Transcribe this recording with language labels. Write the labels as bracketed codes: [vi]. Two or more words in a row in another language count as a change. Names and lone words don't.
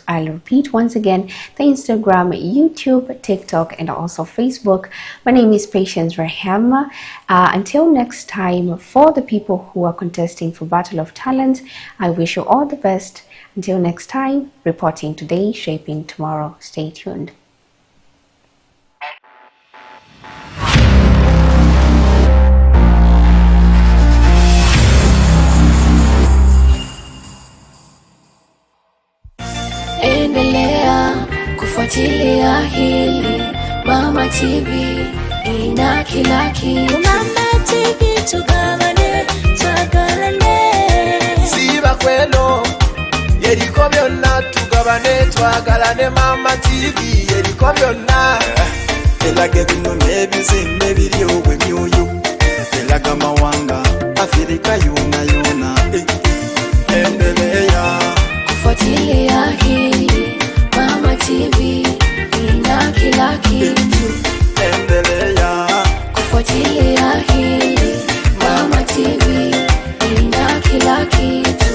[en] I'll repeat once again, the Instagram, YouTube, TikTok, and also Facebook. My name is Patience Rehema. Until next time, for the people who are contesting for Battle of Talent, I wish you all the best. Until next time, reporting today, shaping tomorrow. Stay tuned. [sw] Endelea kufuatilia hili Mama TV ina kila kitu. [lg] Mama TV tugabane siba kweno yeriko byonna tugabane twagalane. Mama TV yeriko byonna elage bino nebizimbe biri obwemyoyo [sw] elaga mawanga Afrika yona yona. Endelea kufuatilia hili Mama TV ina kila kitu. Endelea kufuatilia hili Mama TV ina kila kitu.